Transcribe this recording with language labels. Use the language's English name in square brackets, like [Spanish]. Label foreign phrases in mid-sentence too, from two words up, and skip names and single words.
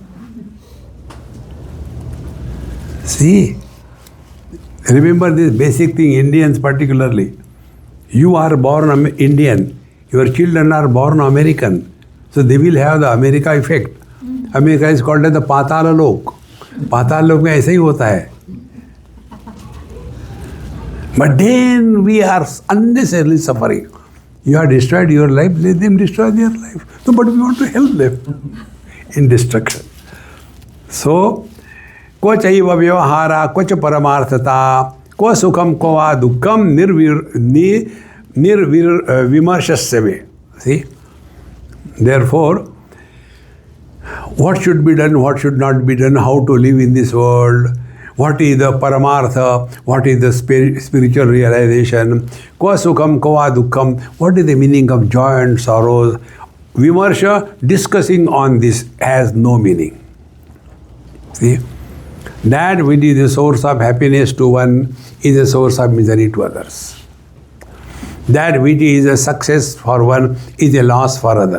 [English] See, remember this basic thing, Indians particularly. You are born Indian. Your children are born American. So they will have the America effect. America is called as the Patala Lok. [Hindi] Patala Lok में ऐसा ही होता है. [English] But then we are unnecessarily suffering. You have destroyed your life, let them destroy their life. So, but we want to help them in destruction. So, [Sanskrit] को चैव व्यवहारः, को च परमार्थता, को सुखम्, को वा दुःखम्, विमर्शस्य मे. [English] See? Therefore, what should be done, what should not be done, how to live in this world, what is the paramartha, what is the spiritual realization, [Sanskrit] को सुखम्, को वा दुःखम्, [English] what is the meaning of joy and sorrows. Vimarsha, discussing on this has no meaning. See? That which is the source of happiness to one is a source of misery to others. That which is a success for one is a loss for other.